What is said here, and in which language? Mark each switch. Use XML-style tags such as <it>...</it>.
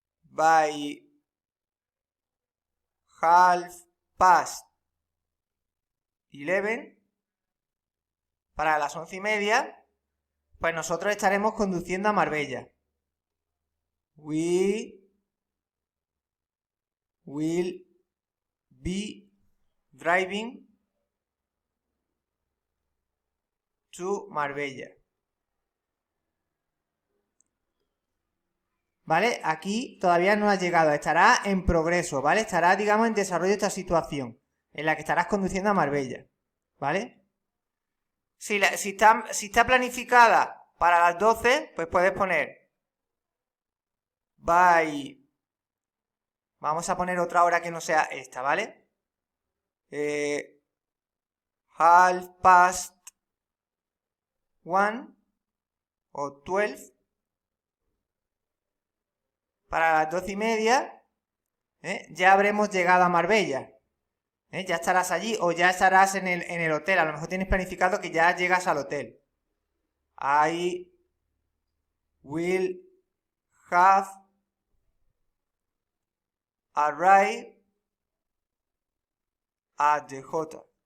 <en>By 11:30,</en> <es>para las 11:30, pues nosotros estaremos conduciendo a Marbella.</es> <en>We will be driving to Marbella.</en> <es>¿vale? Aquí todavía no ha llegado, estará en progreso, ¿vale? Estará, digamos, en desarrollo esta situación, en la que estarás conduciendo a Marbella, ¿vale? Si está planificada para las 12, pues puedes poner by... Vamos a poner otra hora que no sea esta, ¿vale? 1:30 o 12 para las 12:30, ya habremos llegado a Marbella. Ya estarás allí o ya estarás en el hotel. A lo mejor tienes planificado que ya llegas al hotel.</es> <en>I will have arrived at the hotel.</en>